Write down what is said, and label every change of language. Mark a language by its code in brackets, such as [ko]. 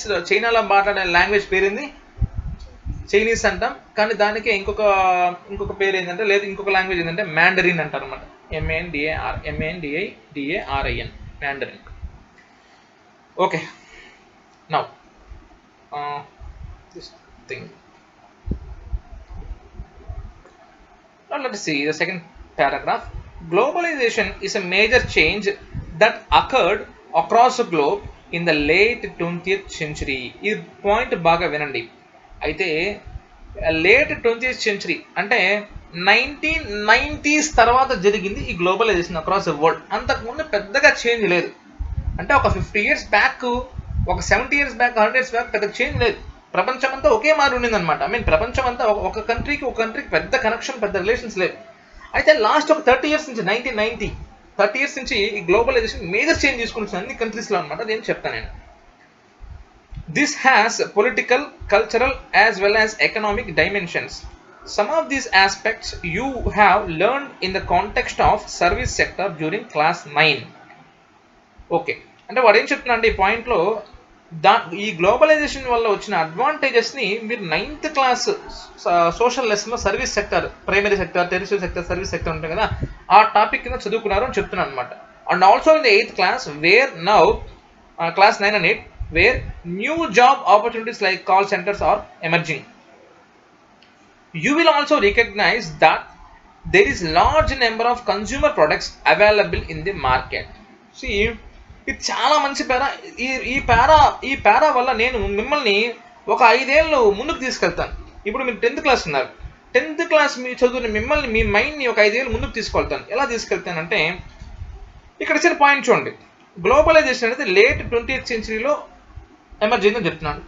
[te] చైనాలో మాట్లాడే లాంగ్వేజ్ పేరుంది చైనీస్ అంటాం, కానీ దానికి ఇంకొక పేరు ఏంటంటే, లేదు ఇంకొక లాంగ్వేజ్ ఏంటంటే మ్యాండరిన్ అంటారు అనమాట. MANDARIN Mandarin. [en] Okay, now this thing. Now let us see the second paragraph. Globalization is a major change that occurred across the globe in the late 20th century. [te] ఈ పాయింట్ బాగా వినండి. అయితే late 20th century అంటే 1990s తర్వాత జరిగింది ఈ globalisation [en] Across the world. [te] అంతకుముందు పెద్దగా చేంజ్ లేదు. అంటే ఒక 50 years బ్యాక్, ఒక 70 years బ్యాక్, 100 years బ్యాక్ పెద్ద చేంజ్ లేదు. ప్రపంచం అంతా ఒకే మారి ఉండింది అనమాట. ప్రపంచం అంతా ఒక కంట్రీకి పెద్ద కనెక్షన్, పెద్ద రిలేషన్స్ లేవు. అయితే లాస్ట్ ఒక 30 years నుంచి 30 years నుంచి ఈ గ్లోబలైజేషన్ మేజర్ చేంజ్ తీసుకుంటుంది అన్ని కంట్రీస్లో అనమాట. అదేం చెప్తాను నేను. [en] This has political, cultural as well as economic dimensions. Some of these aspects you have learned in the context of service sector during class 9. [te] Okay, అంటే వాడు ఏం చెప్తున్నా అంటే ఈ పాయింట్లో ఈ గ్లోబలైజేషన్ వల్ల వచ్చిన అడ్వాంటేజెస్ని మీరు 9th క్లాస్ సోషల్ లెసన్లో service sector, primary sector, tertiary sector, service sector ఉంటుంది కదా, ఆ టాపిక్ కింద చదువుకున్నారు అని చెప్తున్నాను అనమాట. [en] And also in the 8th class where now class 9 and 8 where new job opportunities like call centers are emerging. You will also recognize that there is large number of consumer products available in the market. [te] See, ఇది చాలా మంచి పేరా. ఈ పేరా వల్ల నేను మిమ్మల్ని ఒక 5 ఏళ్ళు ముందుకు తీసుకెళ్తాను. ఇప్పుడు మీరు 10th class ఉన్నారు. 10th class మీ చదువుని మిమ్మల్ని, మీ మైండ్ని ఒక 5 ఏళ్ళు ముందుకు తీసుకెళ్తాను. ఎలా తీసుకెళ్తానంటే ఇక్కడ ఇచ్చిన పాయింట్ చూడండి. గ్లోబలైజేషన్ అనేది లేట్ 20th centuryలో ఎమర్జ్ అయిందని చెప్తున్నాను.